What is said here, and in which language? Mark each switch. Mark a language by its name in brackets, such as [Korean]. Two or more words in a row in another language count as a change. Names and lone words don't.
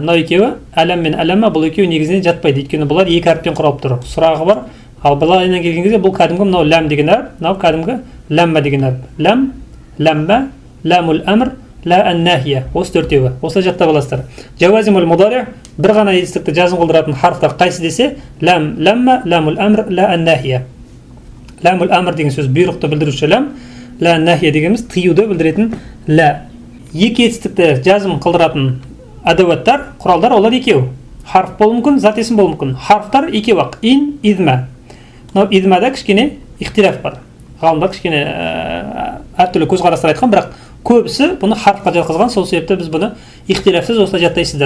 [Kazakh] Мынау екеуі, әләм мен әләммә, бұл екеуі негізінен жатпайды. Өйткені бұлар екі харфтен құралып тұр. Сұрағы бар. Ал былайынан келген кезде бұл кәдімгі мынау ләм деген әріп, мынау кәдімгі ләммә деген әріп. [Arabic] لم، لمّا، لام الأمر، لا الناهية. [Kazakh] Осы төртеуі. Осылай жаттап аласыздар. [Arabic] جوازم المضارع' [Kazakh] бір ғана етістікті жазым қылдыратын харфтар қайсы десе, ләм, [Arabic] لمّا، لام الأمر، لا الناهية. لام الأمر [Kazakh] деген сөз бұйрықты білдіруші ләм, [Arabic] لا الناهية [Kazakh] дегеніміз тыюды білдіретін ла. Екі етістікті жазым қылдыратын әдәуаттар, құралдар олар екеу. Харф болуы мүмкін, зат есім болуы мүмкін. Харфтар екеу ақ. [Arabic] إن، إذما. [Kazakh] Мынау идмәда кішкене ихтилаф бар. Ғалымдар кішкене әртүрлі көзқарастар айтқан, бірақ көбісі бұны харфқа жатқызған, сол себепті біз бұны ихтилафсыз осылай жаттайсыздар.